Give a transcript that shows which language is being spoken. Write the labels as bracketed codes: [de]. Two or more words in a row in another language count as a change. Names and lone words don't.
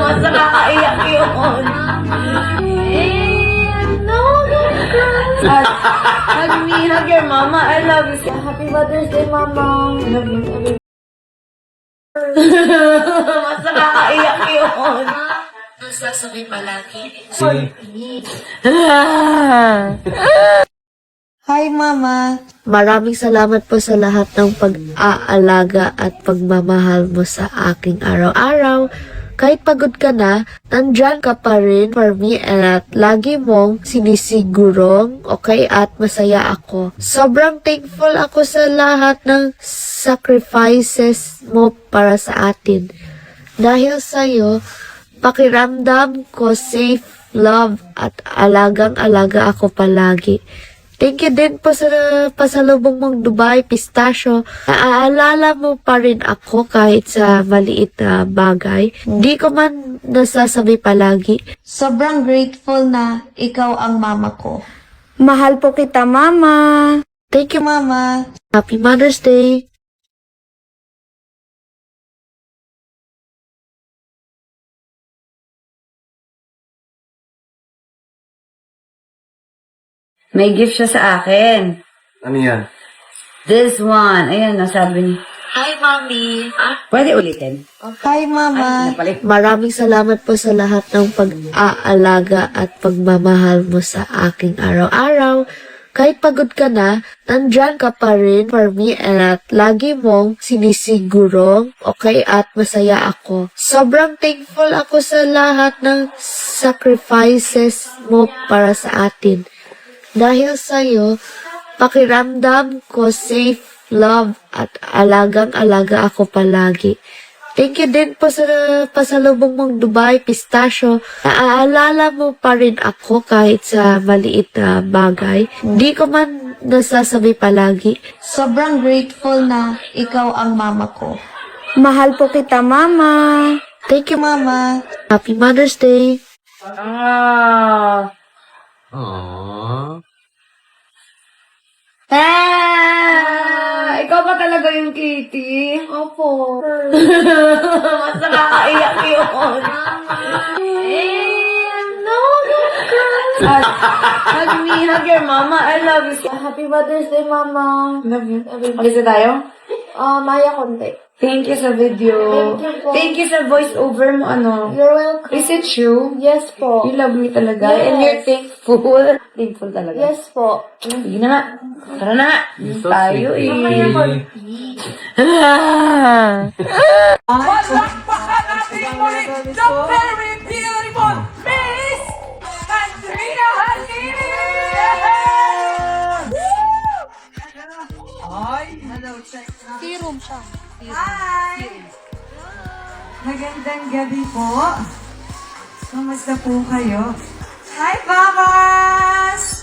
[tl] Mas nakakaiyak yun. [en] No, don't cry. Hug me, hug your mama. I love you. Happy Mother's Day, mama. I love you. [tl] Mas nakakaiyak yun. Masasabi palagi. [en] Hi, Mama! [tl] Maraming salamat po sa lahat ng pag-aalaga at pagmamahal mo sa aking araw-araw. Kahit pagod ka na, nandyan ka pa rin [en] for me [tl] at lagi mong sinisigurong okay at masaya ako. Sobrang thankful ako sa lahat ng sacrifices mo para sa atin. Dahil sa'yo, pakiramdam ko [en] safe, love [tl] at alagang-alaga ako palagi. [en] Thank you [tl] din po sa pasalubong mong Dubai Pistachio. Naaalala mo pa rin ako kahit sa maliit na bagay. Hindi ko man nasasabi palagi. Sobrang grateful na ikaw ang mama ko. Mahal po kita, Mama. [en] Thank you, Mama. Happy Mother's Day. [tl] May gift siya sa akin. Ano yan? [en] This one. [tl] Ayan, nasabi niya. [en] Hi, Mommy. [tl] Pwede ulitin? [en] Hi, Mama. [tl] Napalit. Maraming salamat po sa lahat ng pag-aalaga at pagmamahal mo sa aking araw-araw. Kahit pagod ka na, nandyan ka pa rin [en] for me [tl] at lagi mong sinisigurong okay at masaya ako. Sobrang thankful ako sa lahat ng sacrifices mo para sa atin. Dahil sa'yo, pakiramdam ko [en] safe, love [tl] at alagang-alaga ako palagi. [en] Thank you [tl] din po sa pasalubong mong Dubai Pistachio. Naaalala mo pa rin ako kahit sa maliit na bagay. Hindi ko man nasasabi palagi. Sobrang grateful na ikaw ang mama ko. Mahal po kita, Mama. [en] Thank you, Mama. Happy Mother's Day. Ah. Aww. [tl] Ikaw ba talaga yung Kitty? Opo. Mas nakakaiyak yun. [en] No, don't cry. Hug me, hug your mama. I love you. Happy Mother's Day, Mama. Love you. [tl] Alis na tayo? Maya konti. [en] Thank you sa video. Thank you po. Thank you sa voice over [tl] mo, ano. [en] You're welcome. Is it true? Yes po. You love me talaga. Yes. And you're thankful. Thankful talaga. Yes po. [tl] Sige na nga. Tara na nga. So Tayo sweet. Palakpakan natin muli [en] the very beautiful [tl] Miss Katrina Halili! [en] Ay, hello, check. [tl] Serum siya. Hi! Magandang gabi po. Kamusta po kayo? Hi, Bakas!